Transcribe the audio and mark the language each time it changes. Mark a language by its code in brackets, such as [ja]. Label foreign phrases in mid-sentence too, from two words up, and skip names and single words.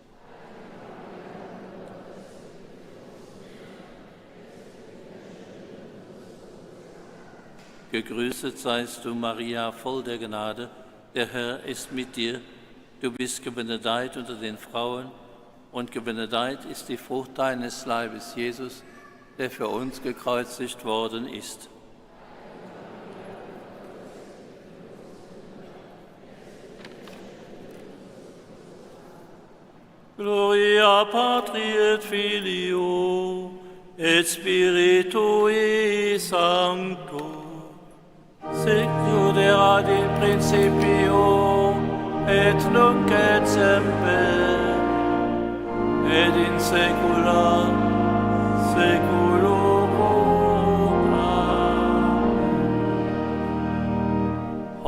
[de] Gegrüßet seist du, Maria, voll der Gnade. Der Herr ist mit dir. Du bist gebenedeit unter den Frauen, und gebenedeit ist die Frucht deines Leibes, Jesus, der für uns gekreuzigt worden ist. [la] Gloria Patri et Filio et Spiritui Sancto. Sicut erat in principio et nunc et semper et in saecula saeculorum. Amen.